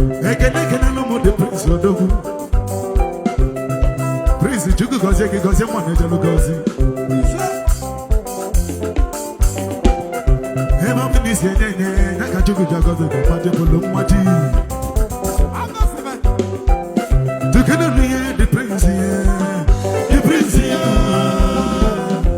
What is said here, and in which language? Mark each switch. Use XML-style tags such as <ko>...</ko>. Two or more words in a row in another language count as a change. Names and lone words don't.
<ig>Ekene, ekene,</ig> <en>no more the Prince Odogwu.</en> <ig>Prince, Chukwu gọzie gị, gọzie mma na ejelu gọzie. Ebe ọ bụ na isi enye enye, ya ka Chukwu ji agọzi gị, mma ji bụlụ mma ji. Tukene nụ ya,</ig> <en>the Prince, yeah. The Prince, yeah.</en>